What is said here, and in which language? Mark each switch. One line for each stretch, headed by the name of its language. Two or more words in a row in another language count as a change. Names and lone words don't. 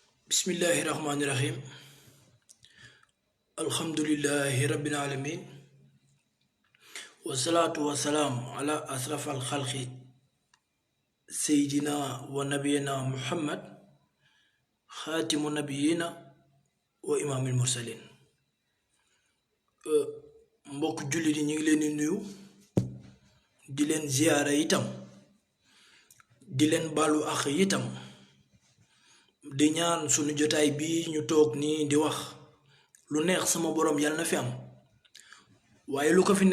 Arabic: بسم الله الرحمن الرحيم. الحمد لله رب العالمين. والصلاة والسلام على أشرف الخلق سيدنا ونبينا محمد خاتم النبيين وإمام المرسلين.
Wolof: Mbokk jullit yi ñu ngi leen di nuyu di leen ziyaara itam di leen balu ak itam di ñaan sunu jotaay bi ñu toog nii di wax lu neex sama borom yàlla na fi am waaye lu ko fi